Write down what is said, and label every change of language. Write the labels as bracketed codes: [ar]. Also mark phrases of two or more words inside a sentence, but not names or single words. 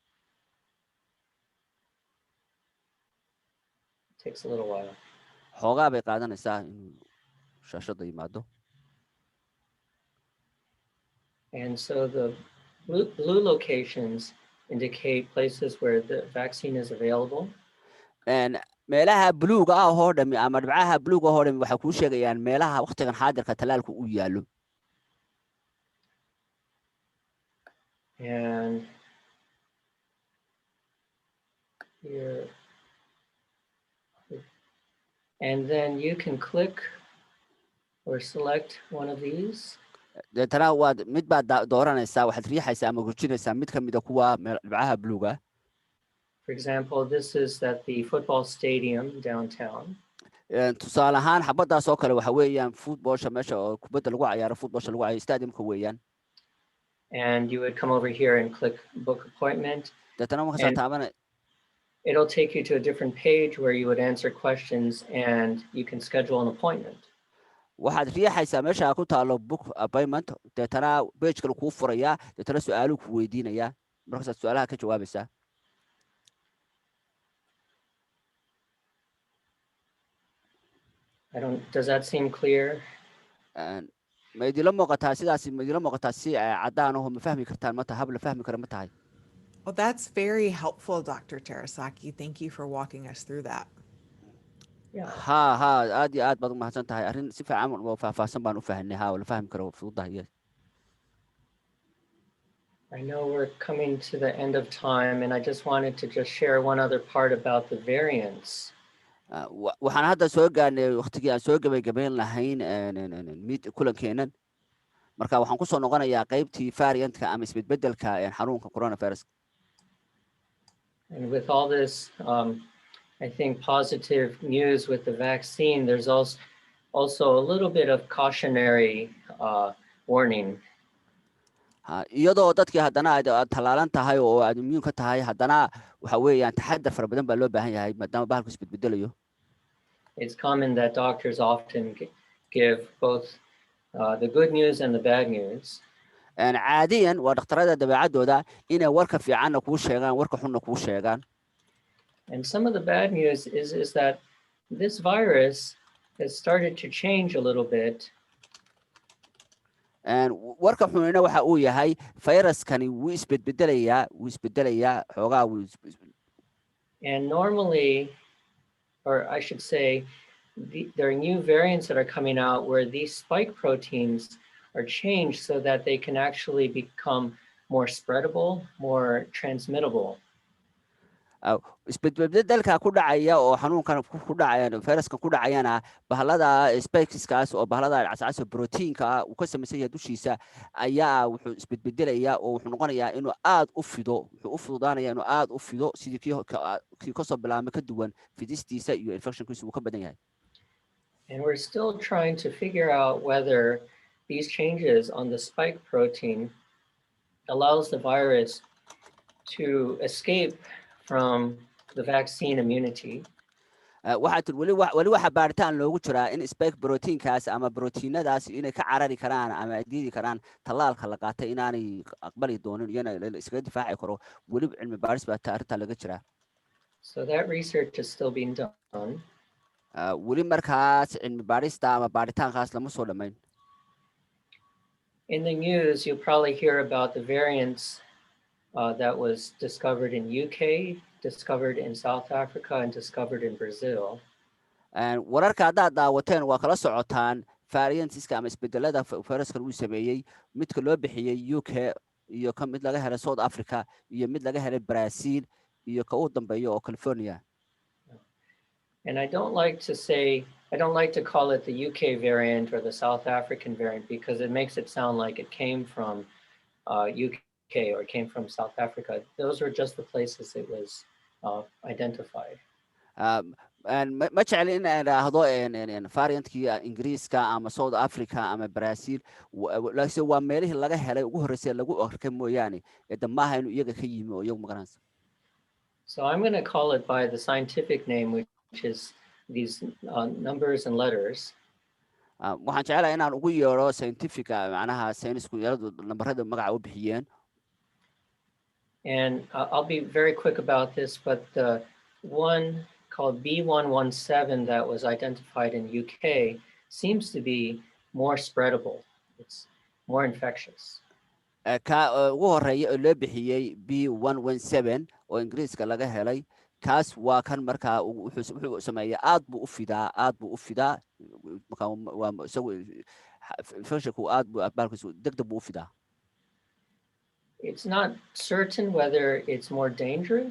[en] Takes a little while. [so] xoogaa bay qaadanaysaa in shaashada yimaado. [en] And so the blue locations indicate places where the vaccine is available. [so] meelaha buluuga ah oo dhami ama dhibcaha buluuga oo dhami waxa ku sheegayaan meelaha waqtigan xaadirka tallaalku u yaalo. [en] And here, and then you can click or select one of these. [so] deetana waad mid baad dooranaysaa waxaad riixaysaa ama gujinaysaa mid ka mid ah kuwa dhibcaha buluuga. [en] For example, this is at the football stadium downtown. [so] tusaale ahaan xabadaas oo kale waxa weeyaan footballsha meesha oo kubadda lagu ciyaaro footballsha lagu ciyaaro stadiumka weeyaan. [en] And you would come over here and click book appointment. [so] deetana markaad taaban [en] it'll take you to a different page where you would answer questions and you can schedule an appointment. [so] waxaad riixaysaa meesha ku taalo [en] book appointment [so] deetana page kale kuu furayaa deetana su-aaluhu ku weydiinayaa markaasaad su-aalaha ka jawaabaysaa. [en] Does that seem clear? [so] ma idinla muuqataa sidaasi ma idinla muuqataa si caddaan aho ma fahmi kartaan ma tahay hab la fahmi kara ma tahay? [en] Well, that's very helpful, Dr. Terasaki. Thank you for walking us through that. Yeah. [so] ha aad iyo aad baad u mahadsan tahay arrin si fiican oo faahfaahsan baan u fahanay ha la fahmi karo fududahay. [en] I know we're coming to the end of time, and I just wanted to just share one other part about the variants. [so] waxaan hadda soo gaarnay waqtigii aan soo gabagabayn lahayn mid kulankeenan marka waxaan ku soo noqonayaa qaybtii variantka ama isbedbedelka xanuunka coronavirus. [en] And with all this, I think positive news with the vaccine, there's also a little bit of cautionary warning. [so] iyadoo dadkii haddana aad tallaalan tahay oo aad immune ka tahay haddana waxa weeyaan taxadar fara badan baa loo baahan yahay maadaama bahalku isbedbedelayo. [en] It's common that doctors often give both the good news and the bad news. [so] caadiyan waa dhakhtarada dabeecadooda inay warka fiicanna kuu sheegaan warka xunna kuu sheegaan. [en] And some of the bad news is that this virus has started to change a little bit. [so] warka xunina waxa uu yahay fayraskani wuu isbedbedelayaa xoogaa [en] And normally, or I should say, there are new variants that are coming out where these spike proteins are changed so that they can actually become more spreadable, more transmittable. [so] isbedbedelka ku dhacaya oo xanuunkan ku dhacaya fayraskan ku dhacayana bahalada spikeskaas oo bahalada cascasa proteinka uu ka samaysan yahay dushiisa ayaa wuxuu isbedbedelayaa oo wuxuu noqonayaa inuu aad u fido wuxuu u fududaanayaa inuu aad u fido sidii kii kasoo bilaabmay ka duwan fidistiisa iyo infectionkiisa uu ka badan yahay. [en] And we're still trying to figure out whether these changes on the spike protein allows the virus to escape from the vaccine immunity. [so] weli waxa baaritaan loogu jiraa in [en] spike proteinkaas [so] ama proteinadaas inay ka carari karaan ama ay diidi karaan tallaalka la qaatay inaanay aqbali doonin iyana iskaga difaaci karo weli cilmi baaris baa arrinta laga jiraa. [en] So that research is still being done. [so] weli markaas cilmi baarista ama baaritaankaas lama soo dhamayn. [en] In the news, you'll probably hear about the variants that was discovered in UK, discovered in South Africa, and discovered in Brazil. [so] wararka haddaad daawateen waa kala socotaan variantska ama isbedelada fayraskan uu sameeyey midka loo bixiyey UK iyo ka mid laga helay South Africa iyo mid laga helay Brazil iyo ka u dambeeya oo California. [en] And I don't like to call it the UK variant or the South African variant because it makes it sound like it came from UK or came from South Africa. Those were just the places it was identified. [so] ma jecli in aan idhaahdo variantkii ingiriiska ama South Africa ama Brazil laakiin waa meelihii laga helay ugu horreysay lagu arkay mooyaane maaha inuu iyaga ka yimi oo iyagu magaranaysa. [en] So I'm going to call it by the scientific name, which is these numbers and letters. [so] waxaan jecelahay inaan ugu yeero scientifica macnaha saynisku yeeladu nambarada magaca u bixiyeen. [en] And I'll be very quick about this, but the one called B117 that was identified in UK seems to be more spreadable. It's more infectious. [so] ka ugu horeeya oo loo bixiyey B117 oo ingiriiska laga helay kaas waa kan markaa wuxuu sameeyaa aad buu u fidaa markaa waa isagu infectionku aad buu baalkiisu degdeg buu u fidaa. [en] It's not certain whether it's more dangerous.